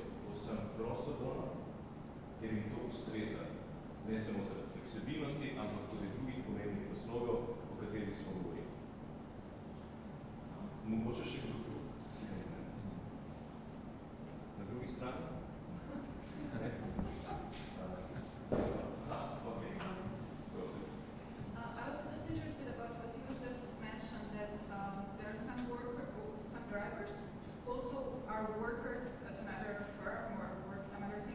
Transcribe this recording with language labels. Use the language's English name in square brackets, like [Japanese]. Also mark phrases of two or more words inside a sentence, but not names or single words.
[Slovenian] Povsem prostovoljno, ker jim to ustreza. Ne samo zaradi fleksibilnosti, ampak tudi drugih pomembnih razlogov, o katerih smo govorili. Mogoče še kdo drug? Na drugi strani? [English] I was just interested about what you just mentioned, that there are some drivers also are workers at another firm or work some other thing.